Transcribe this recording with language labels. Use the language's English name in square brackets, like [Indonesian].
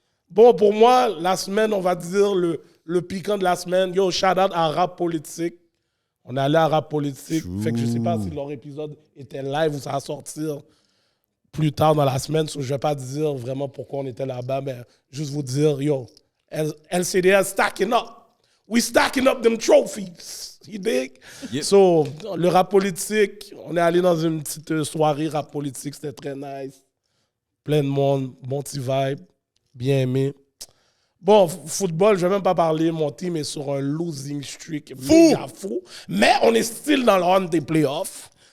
[French] Bon, pour moi, la semaine, on va dire le piquant de la semaine. [English] Yo, shout out [French] à Rap Politique. On est allé à Rap Politique. Fait que je sais pas si leur épisode était live ou ça va sortir plus tard dans la semaine. So, je vais pas dire vraiment pourquoi on était là-bas, mais juste vous dire, [English] yo, LCDS stacking up. We stacking up them trophies. You dig? Yep. [French] So, le Rap Politique, on est allé dans une petite soirée Rap Politique. C'était très nice. Plein de monde, bon petit vibe. Bien aimé. Bon, football, je ne vais même pas parler. Mon team est sur un losing streak méga fou. Mais on est [English] still [French] dans le run des playoffs.